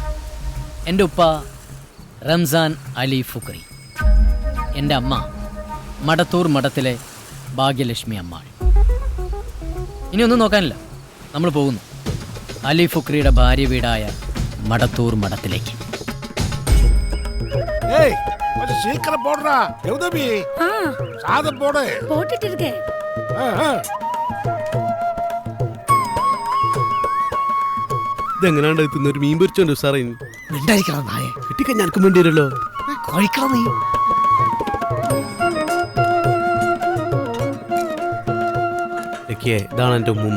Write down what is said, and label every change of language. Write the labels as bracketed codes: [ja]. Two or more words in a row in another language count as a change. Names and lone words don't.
[ml] എൻ്റെ ഉപ്പ റംസാൻ അലി ഫുക്രി, എൻ്റെ അമ്മ മടത്തൂർ മഠത്തിലെ ഭാഗ്യലക്ഷ്മി അമ്മാൾ. ഇനിയൊന്നും നോക്കാനില്ല, നമ്മൾ പോകുന്നു അലി ഫുക്രിയുടെ ഭാര്യ വീടായ മടത്തൂർ മഠത്തിലേക്ക്. [ta] சீக்கிரம் போடுறா எவுதபி, சாதம் போடு. போட்டுட்டு இருக்கேன். [ml] ഇതെങ്ങനെയാണ്ട് തിന്നൊരു മീൻ പൊരിച്ചോണ്ട് സാറേ മിണ്ടായിരിക്കണം നായെ. കിട്ടിക്കഴിഞ്ഞാൽ എനിക്കും വേണ്ടി വരുമല്ലോ. കഴിക്കണം നീ. ഇതാണ് എൻ്റെ ഉമ്മുമ്മ.